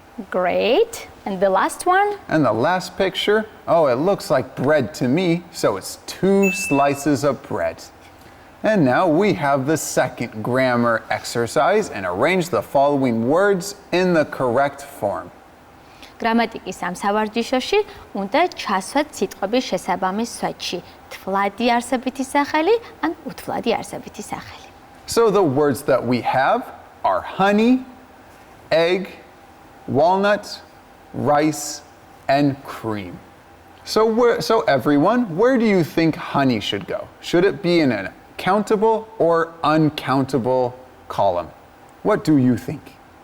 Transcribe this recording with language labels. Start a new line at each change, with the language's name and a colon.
English: Great. And the last one? And the last picture, oh, it looks like bread to me, so it's 2 slices of bread. And now we have the second grammar exercise and arrange the following words in the correct form.
Georgian: გრამატიკის ამ სავარჯიშოში უნდა ჩასვათ სიტყვების შესაბამის სვეტში. თვლადი არსებითი სახელი ან უთვლადი არსებითი სახელი.
English: So the words that we have are honey, egg, walnut, rice, and cream. So everyone, where do you think honey should go? Should it be in an countable or uncountable column? What do you think?